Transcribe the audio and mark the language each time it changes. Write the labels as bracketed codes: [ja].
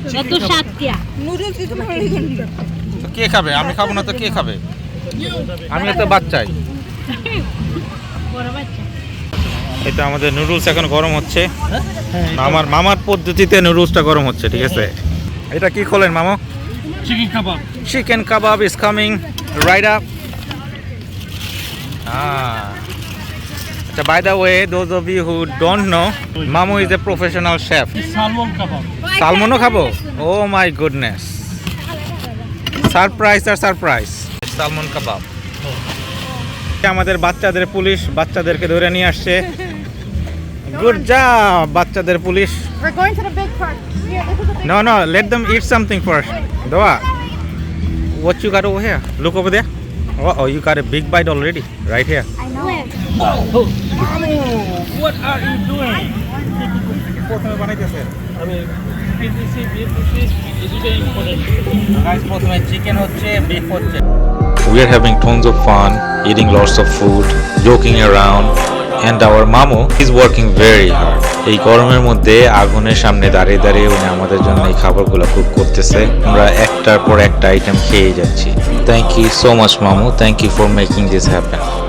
[bn] এত স্বাদ কিয়া নুডলস কিছু ভালো লাগে না। তো কে খাবে? আমি খাবো না তো কে খাবে? আমি তো বাচ্চাই। বড় বাচ্চা। এটা আমাদের নুডলস এখন গরম হচ্ছে। আমার মামার পদ্ধতিতে নুডলসটা গরম হচ্ছে, ঠিক আছে? এটা কি খোলেন মামা? Chicken kebab. [en] Chicken kebab is coming right up. So by the way, those of you who don't know, Mamu is a professional chef. [bn] Salmon kebab. [en] Salmon khabo? Oh my goodness. Surprise or surprise. Salmon kebab. [bn] আমাদের বাচ্চাদের police বাচ্চাদেরকে ধরে নিয়ে আসছে। [en] Good job, [bn] বাচ্চাদের police. [en] We're going to the big park. Here, this is the big No, let them eat something first. Doa, what you got over here? Look over there. Oh, you got a big bite already, right here. I know. What are you doing? [bn] প্রথমে বানাইতেছে। আমি পিসি beef piece এদিকে important. Guys, প্রথমে chicken হচ্ছে, beef হচ্ছে। [en] We are having tons of fun, eating lots of food, joking around, and our Mamu is working very hard. [bn] এই গরমের মধ্যে আগুনের সামনে দাঁড়িয়ে দাঁড়িয়ে উনি আমাদের জন্য এই খাবারগুলো কুক করতেছে। আমরা একটার পর একটা আইটেম খেয়ে যাচ্ছি। [en] Thank you so much Mamu, thank you for making this happen.